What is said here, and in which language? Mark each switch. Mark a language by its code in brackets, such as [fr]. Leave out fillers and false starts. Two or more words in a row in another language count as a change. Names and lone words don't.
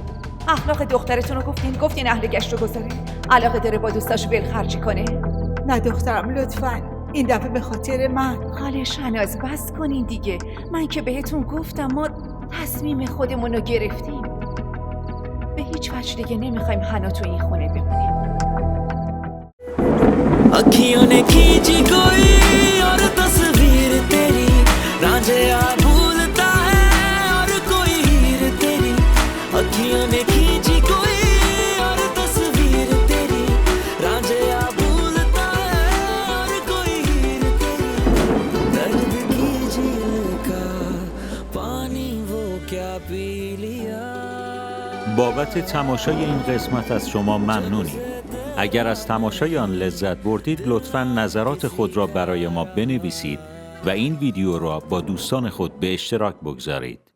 [fa] اخلاق دخترتون رو گفتین اهل گشت و گذاره. علاقه داره با دوستاش ولخرجی کنه؟ نه دخترم لطفاً، این دفعه به خاطر من. خاله شناز بس کنین دیگه. من که بهتون گفتم ما تصمیم خودمون رو گرفتیم. به هیچ وجه دیگه نمیخوایم حنا تو این خونه بمونیم. [hi] अखियों ने खींची कोई और तस्वीर तेरी रांझा भूलता है और कोई हीर तेरी अखियों ने खींची कोई और तस्वीर तेरी रांझा भूलता है और कोई हीर तेरी दर्द की झील का पानी वो क्या पी लिया. [fa] بابت تماشای این قسمت از شما ممنونیم. اگر از تماشای آن لذت بردید لطفاً نظرات خود را برای ما بنویسید و این ویدیو را با دوستان خود به اشتراک بگذارید.